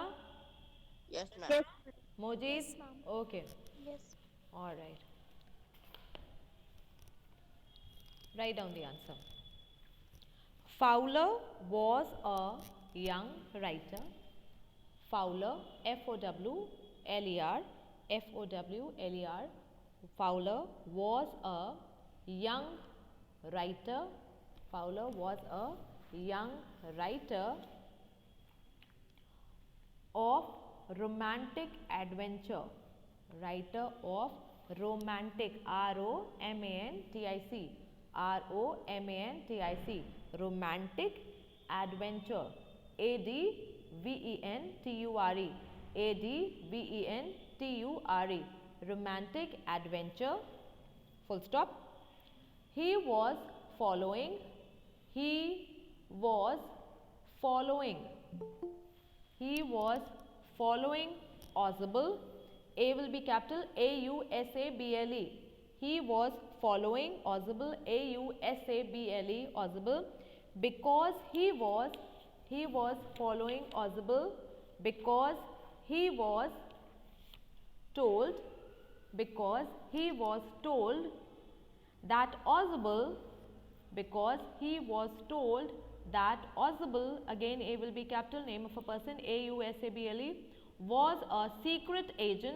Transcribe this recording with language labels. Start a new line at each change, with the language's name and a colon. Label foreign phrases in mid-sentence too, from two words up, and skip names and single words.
English: Yes, ma'am. Yes. Mojit? Yes, ma'am. Okay. Yes. All right. Write down the answer. Fowler was a young writer. Fowler, F-O-W-L-E-R, F-O-W-L-E-R. Fowler was a young writer. Fowler was a young writer of romantic adventure. Writer of romantic, R-O-M-A-N-T-I-C, R-O-M-A-N-T-I-C, romantic adventure, A-D-V-E-N-T-U-R-E, A-D-V-E-N-T-U-R-E, romantic adventure, full stop. He was following, he was following, he was following Ozible, A will be capital, A-U-S-A-B-L-E. He was following Ozible, A-U-S-A-B-L-E, Ozible, because he was following Ozible because he was told, because he was told that Ausable, because he was told that Ausable, again A will be capital name of a person, Ausable, was a secret agent.